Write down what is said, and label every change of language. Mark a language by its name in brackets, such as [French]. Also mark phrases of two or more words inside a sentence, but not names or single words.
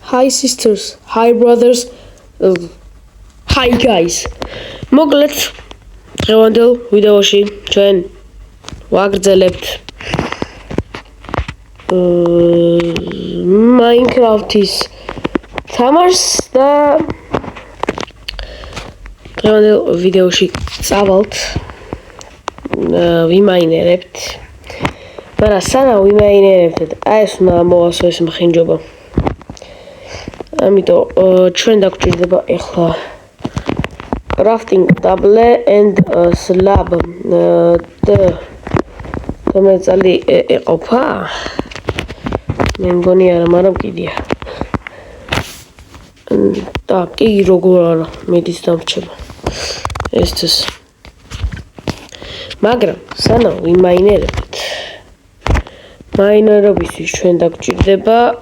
[English] Hi sisters, hi brothers, hi guys. [Georgian] მოკლედ დღევანდელ ვიდეოში ჩვენ ვაგრძელებთ Minecraft-ის თამაშს და დღევანდელ ვიდეოში წავალთ ვიმაინერებთ. მაგრამ სანამ ვიმაინერებთ, აი ეს უნდა მოვასწრო ეს მხინჯობა. ამიტომ ჩვენ დაგვჭირდება ახლა [English] crafting table and slab [Georgian] და მეწალი ეყოფა მე მგონი არა მაგრამ კიდია და კი როგორ არა მედის დამრჩება ეს მაგრამ სანამ ვიმაინერებთ მაინერობისთვის ჩვენ დაგვჭირდება